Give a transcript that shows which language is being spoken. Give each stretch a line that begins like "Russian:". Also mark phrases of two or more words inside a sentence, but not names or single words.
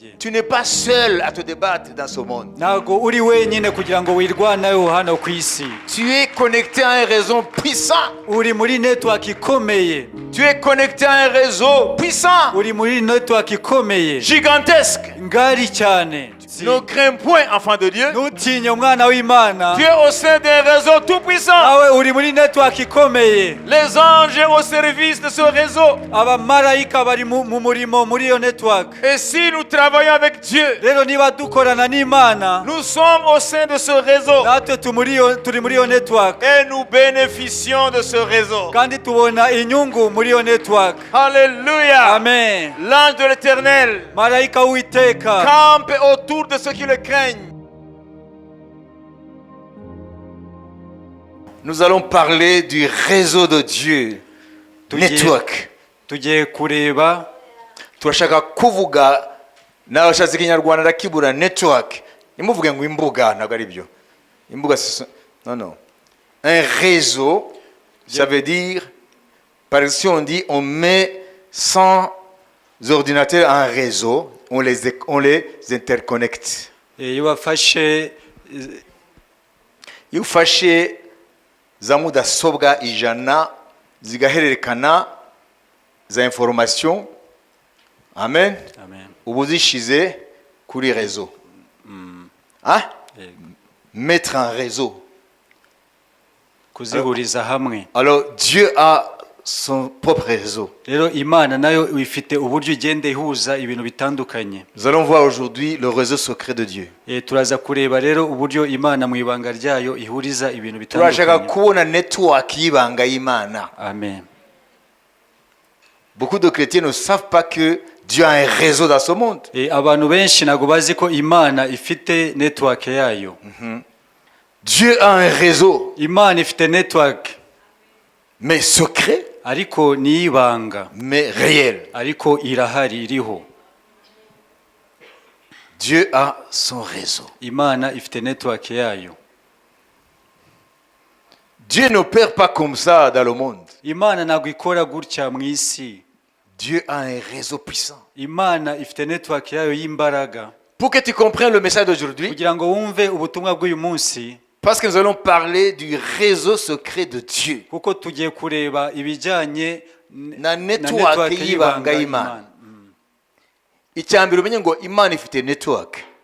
English: bye.
French: Tu n'es pas seul à te débattre dans ce monde.
Kinyarwanda: Ntago uri wenyine kugira ngo wirwaneho hano ku isi.
French: Tu es connecté à un réseau puissant.
Kinyarwanda: Uri muri network ikomeye.
French: Tu es connecté à un réseau puissant.
Kinyarwanda: Uri muri network ikomeye.
French: Gigantesque.
Kinyarwanda: Ngari cyane.
French: Ne crains point, enfant de Dieu.
Kinyarwanda: Ntutinye umwana w'Imana.
French: Tu es au sein d'un réseau tout puissant.
Kinyarwanda: Nawe uri muri network ikomeye.
French: Les anges au service de ce réseau.
Kinyarwanda: Abamarayika bari mu murimo muri iyo network.
French: Et si nous travaillons avec Dieu,
Kinyarwanda: Rero niba dukorana n'Imana,
French: nous sommes au sein de ce réseau.
Kinyarwanda: natwe turi muri iyo network.
French: Et nous bénéficions de ce réseau.
Kinyarwanda: Kandi tubona inyungu muri iyo network.
French: Alléluia. Amen. L'ange de l'Éternel
Kinyarwanda: Marayika w'Uwiteka
French: campe autour de ceux qui le craignent. Nous allons parler du réseau de Dieu.
Kinyarwanda: Network. tugiye kureba Turashaka kuvuga n'abashatse Kinyarwanda ndakibura network. Nimuvuge ngo imbuga ntabwo ari byo. Imbuga non.
French: Un réseau, ça veut dire, par exemple, si on dit on met 100 ordinateurs en réseau, on les interconnecte.
Kinyarwanda: iyo wafashe Iyo ufashe za mudasobwa ijana zigahererekana za information, amen, ubu zishize kuri réseau.
French: Hein? Mettre en réseau.
Kinyarwanda: kuzihuriza hamwe.
French: Alors Dieu a son propre réseau.
Kinyarwanda: Rero Imana nayo ifite uburyo igenda ihuza ibintu bitandukanye.
French: Nous allons voir aujourd'hui le réseau secret de Dieu.
Kinyarwanda: Turaza kureba rero uburyo Imana mu ibanga ryayo ihuriza ibintu Turashaka bitandukanye. kubona network y'ibanga y'Imana. Amen.
French: Beaucoup de chrétiens ne savent pas que Dieu a un réseau dans ce monde.
Kinyarwanda: Abantu benshi ntago bazi ko Imana ifite network yayo.
French: Dieu a un réseau,
Kinyarwanda: Imana ifite network
French: mais secret,
Kinyarwanda: ariko ni ibanga,
French: mais réel.
Kinyarwanda: ariko irahari iriho.
French: Dieu a son réseau.
Kinyarwanda: Imana ifite network yayo.
French: Dieu n'opère pas comme ça dans le monde.
Kinyarwanda: Imana ntago ikora gutya mu isi.
French: Dieu a un réseau puissant.
Kinyarwanda: Imana ifite network yayo y'imbaraga.
French: Pour que tu comprennes le message d'aujourd'hui,
Kinyarwanda: Kugira ngo wumve ubutumwa bw'uyu munsi,
French: parce que nous allons parler du réseau secret de Dieu.
Kinyarwanda: kuko tugiye kureba ibijyanye Na network y'ibanga y'Imana. Icyambere umenye ngo Imana ifite network.